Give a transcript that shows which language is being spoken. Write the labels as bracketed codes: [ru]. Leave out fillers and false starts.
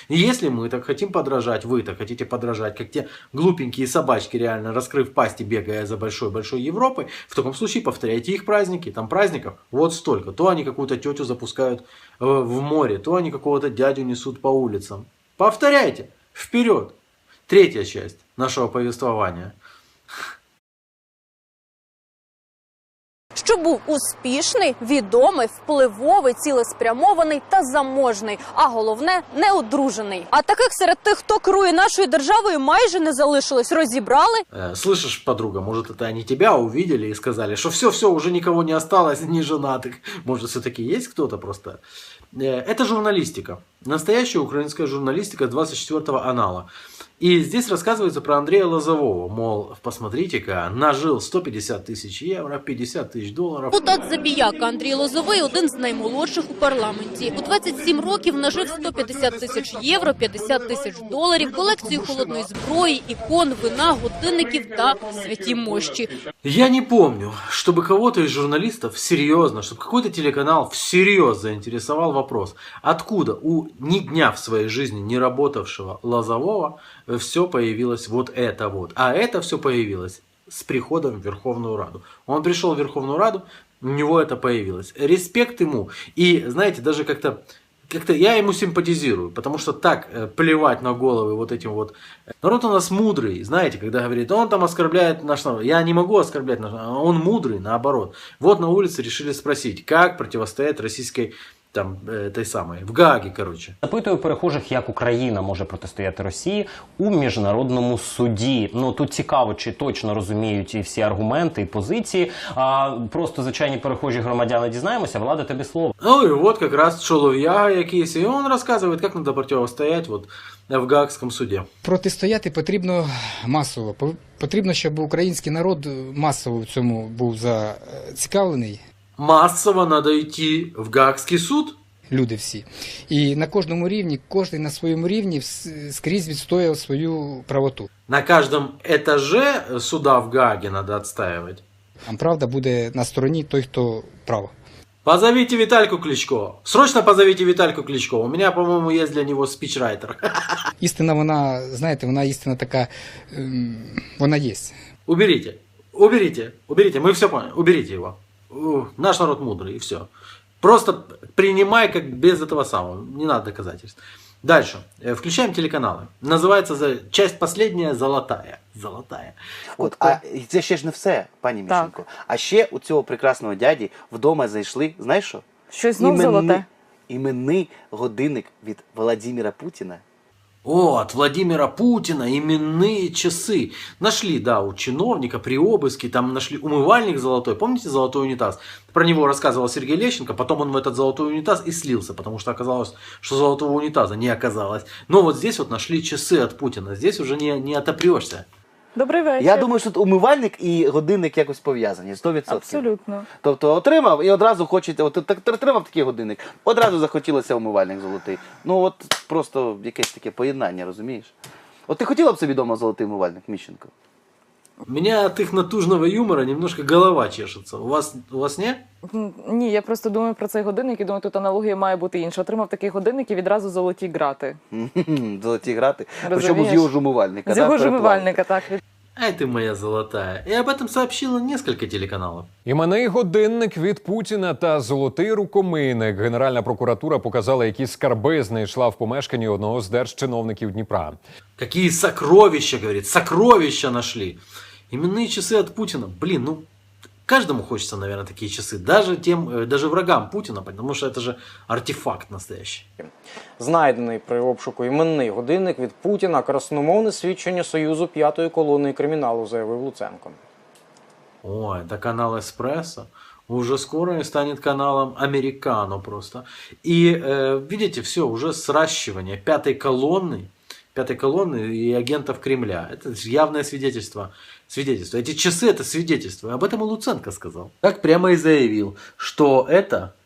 [ru] И если мы так хотим подражать, вы так хотите подражать, как те глупенькие собачки, реально раскрыв пасти, бегая за большой-большой Европой, в таком случае повторяйте их праздники. Там праздников вот столько. То они какую-то тетю запускают в море, то они какого-то дядю несут по улицам. Повторяйте. Вперед. Третья часть нашего повествования. [uk] Що був успішний, відомий, впливовий, цілеспрямований та заможний, а головне – неодружений. А таких серед тих, хто керує нашою державою, майже не залишилось. Розібрали? [ru] Слышишь, подруга, может это они тебя увидели и сказали, что все, уже никого не осталось, ни женатых. Может все-таки есть кто-то просто? Это журналистика. Настоящая украинская журналистика 24-го анала. И здесь рассказывается про Андрея Лозового. Мол, посмотрите-ка, нажил 150 тысяч евро, 50 тысяч долларов. [uk] Депутат Забіяка Андрій Лозовий – один з наймолодших у парламенті. У 27 років нажив 150 тисяч євро, 50 тисяч доларів, колекцію холодної зброї, ікон, вина, годинників та святі мощі. [ru] Я не помню, чтобы кого-то из журналистов серьезно, чтобы какой-то телеканал всерьез заинтересовал вопрос, откуда у ни дня в своей жизни не работавшего Лозового все появилось вот это вот. А это все появилось с приходом в Верховную Раду. Он пришел в Верховную Раду, у него это появилось. Респект ему. И, знаете, даже как-то я ему симпатизирую, потому что так плевать на головы вот этим вот. Народ у нас мудрый, знаете, когда говорит, он там оскорбляет наш народ. Я не могу оскорблять наш народ, он мудрый, наоборот. Вот на улице решили спросить, как противостоять российской там, [uk] той самої, в Гаагі, коротше. Запитую перехожих, як Україна може протистояти Росії у міжнародному суді. Ну, тут цікаво, чи точно розуміють і всі аргументи, і позиції. Просто звичайні перехожі громадяни дізнаємося. Влада, тобі слово. Ну, і от якраз Чолов'яга якийсь, і він розказує, як треба протистояти вот, в Гаагському суді. Протистояти потрібно масово. Потрібно, щоб український народ масово в цьому був зацікавлений. [ru] Массово надо [uk] йти в Гаагський суд? Люди всі. І на кожному рівні, кожен на своєму рівні скрізь відстояв свою правоту. [ru] На каждом этаже суда в Гааге надо отстаивать? [uk] Там правда буде на стороні той, хто прав. [ru] Позовите Витальку Кличко. Срочно позовите Витальку Кличко. У меня, по-моему, есть для него спичрайтер. [uk] Істина, вона, знаєте, вона істина така, вона є. [ru] Уберите. Мы все поняли. Уберите его. Наш народ мудрый, и все. Просто принимай как без этого самого. Не надо доказательств. Дальше. Включаем телеканалы. Називається часть последняя «Золотая». Золотая. [uk] От, а це ще ж не все, пані Міщенко. А ще у цього прекрасного дяді вдома знайшли, знаєш що? Щось знов золоте. Іменний годинник від Володимира Путіна. [ru] От Владимира Путина именные часы. Нашли, да, у чиновника при обыске, там нашли умывальник золотой. Помните золотой унитаз? Про него рассказывал Сергей Лещенко, потом он в этот золотой унитаз и слился, потому что оказалось, что золотого унитаза не оказалось. Но вот здесь вот нашли часы от Путина. Здесь уже не отопрешься. [uk] Добрий вечір. Я думаю, що тут умивальник і годинник якось пов'язані, 100%. Абсолютно. Тобто отримав і одразу хочете, от отримав такий годинник, одразу захотілося умивальник золотий. Ну от просто якесь таке поєднання, розумієш? От ти хотіла б собі вдома золотий умивальник, Міщенко? [ru] У меня от их натужного юмора немножко голова чешется. У вас не? [uk] Ні, я просто думаю про цей годинник і думаю, тут аналогія має бути інша. Отримав такий годинник і відразу золоті грати. Золоті грати. Причому з його ж умивальника. З його ж умивальника, так. [ru] Ай ты моя золотая. И об этом сообщило несколько телеканалов. [uk] Іменний годинник від Путіна та золотий рукомийник. Генеральна прокуратура показала, які скарби знайшла в помешканні одного з держчиновників Дніпра. [ru] Какие сокровища, говорит, сокровища нашли. Именные часы от Путина. Блин, ну, каждому хочется, наверное, такие часы. Даже врагам Путина, потому что это же артефакт настоящий. [uk] Знайдений при обшуку іменний годинник від Путіна – красномовне свідчення Союзу п'ятої колони криміналу, заявив Луценко. [ru] Ой, это канал «Эспрессо». Уже скоро станет каналом «Американо» просто. И, видите, все, уже сращивание пятой колонны и агентов Кремля. Это явное свидетельство. Эти часы – это свидетельство. Об этом и Луценко сказал. Так прямо и заявил, что это